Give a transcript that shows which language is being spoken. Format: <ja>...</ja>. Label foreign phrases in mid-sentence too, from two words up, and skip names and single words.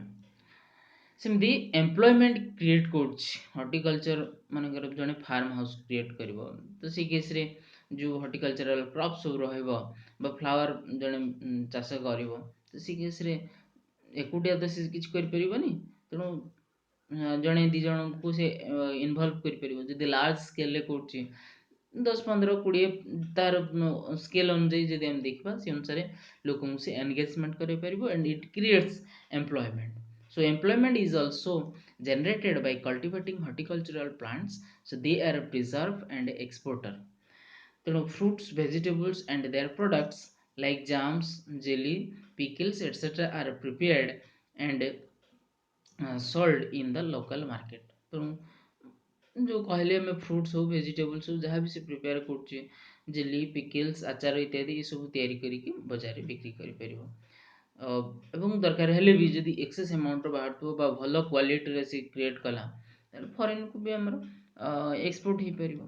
<or>ସେମିତି</or> <en>employment create</en> <or>କରୁଛି ହର୍ଟିକଲଚର, ମନେକର ଜଣେ</or> <en>farm house create</en> <or>କରିବ, ତ ସେଇ କେସ୍ରେ ଯେଉଁ</or> <en>horticultural crop</en> <or>ସବୁ ରହିବ ବା ଫ୍ଲାୱାର ଜଣେ ଚାଷ କରିବ, ତ ସେଇ କେସ୍ରେ ଏକୁଟିଆ ତ ସେ କିଛି କରିପାରିବନି, ତେଣୁ ଜଣେ ଦୁଇ ଜଣଙ୍କୁ ସେ ଇନଭଲ୍ଭ କରିପାରିବ। ଯଦି</or> <en>large scaleରେ</en> <or>କରୁଛି, 10, 15, 20 ତାର ସ୍କେଲ୍ ଅନୁଯାୟୀ ଯଦି ଆମେ ଦେଖିବା, ସେ ଅନୁସାରେ ଲୋକଙ୍କୁ ସେ ଏନଗେଜମେଣ୍ଟ କରିପାରିବ</or> <en>and it creates employment. So employment is also generated by cultivating horticultural plants, so they are preserved and exporter.</en> <or>ତେଣୁ</or> <en>fruits, vegetables and their products like jams, jelly, pickles etc. are prepared and sold in the local market.</en> <or>ତେଣୁ ଯେଉଁ କହିଲେ ଆମେ ଫ୍ରୁଟ୍ସ ହଉ, ଭେଜିଟେବଲ୍ସ ହଉ, ଯାହା ବି ସେ ପ୍ରିପେୟାର କରୁଛି,</or> <en>jelly, pickles,</en> <or>ଆଚାର ଇତ୍ୟାଦି ଏସବୁ ତିଆରି କରିକି ବଜାରରେ ବିକ୍ରି କରିପାରିବ। ଏବଂ ଦରକାର ହେଲେ ବି ଯଦି</or> <en>excess amountର</en> <or>ବାହାରୁଥିବ ବା ଭଲ କ୍ୱାଲିଟିରେ ସେ କ୍ରିଏଟ୍ କଲା, ତାହେଲେ ଫରେନ୍କୁ ବି ଆମର ଏକ୍ସପୋର୍ଟ ହେଇପାରିବ।</or>